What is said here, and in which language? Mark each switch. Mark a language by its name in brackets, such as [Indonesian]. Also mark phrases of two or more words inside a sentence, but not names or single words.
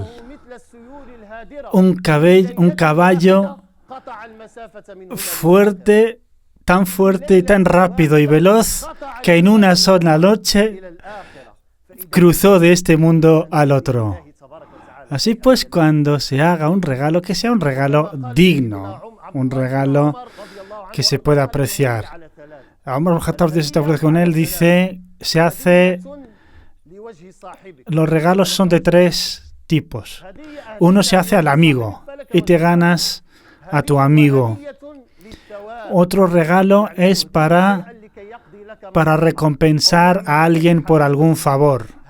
[Spanish] Un caballo fuerte, tan fuerte y tan rápido y veloz que en una sola noche cruzó de este mundo al otro. Así pues, cuando se haga un regalo, que sea un regalo digno, un regalo que se pueda apreciar. Umar ibn Khattab, Dios esté con él, dice: los regalos son de tres tipos. Uno se hace al amigo y te ganas a tu amigo. Otro regalo es para recompensar a alguien por algún favor.